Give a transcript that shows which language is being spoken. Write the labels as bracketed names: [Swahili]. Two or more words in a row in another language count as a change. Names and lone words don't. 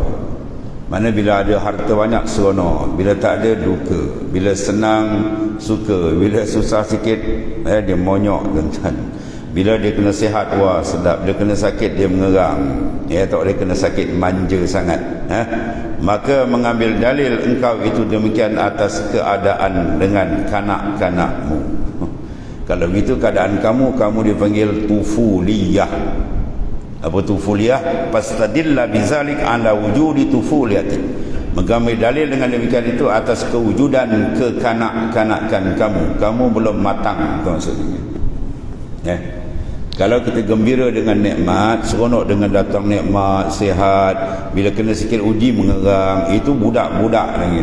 [Malay] Mana bila ada harta banyak seronok, bila tak ada duka, bila senang suka, bila susah sikit dia monyok dan bila dia kena sihat, wah sedap, bila kena sakit dia mengerang, tak boleh kena sakit manja sangat. Maka mengambil dalil engkau itu demikian atas keadaan dengan kanak-kanakmu. Kalau begitu keadaan kamu dipanggil tufuliyah. Apa tufuliyah? [Arabic] Fastadilla bizalik ala wujudi tufuliyati. [Malay] Mengambil dalil dengan demikian itu atas kewujudan kekanak-kanakan kamu. Kamu belum matang, itu maksudnya. Kalau kita gembira dengan nikmat, seronok dengan datang nikmat, sihat, bila kena sikit uji mengerang, itu budak-budak lagi.